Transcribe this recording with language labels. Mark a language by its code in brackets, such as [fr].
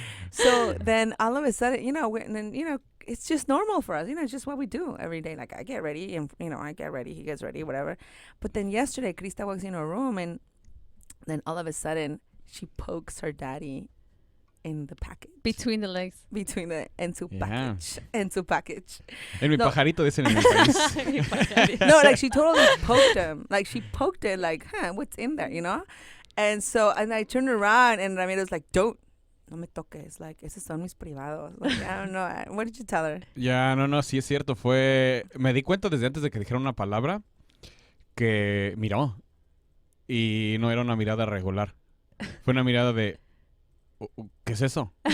[en] so then all of a sudden, you know, and then, you know, it's just normal for us. You know, it's just what we do every day. Like, I get ready, and, you know, I get ready, he gets ready, whatever. But then yesterday, Krista walks into a room, and then all of a sudden, she pokes her daddy in the package. Between the legs. Between the, [es] en su [en] Yeah. package. [es] En su [en] package. [es] En mi No. pajarito dicen en mi país. [en] No, like, she totally poked him. Like, she poked it, like, what's in there, you know? And so, and I turned around, and Ramiro's like, don't. [es] No me toques. Like, esos son mis privados. [en] Like, I don't know. What did you tell her? [es] Ya, no, sí es cierto. Me di cuenta desde antes de que dijera una palabra que miró. Y no era una mirada regular. Fue una mirada de, ¿qué es eso?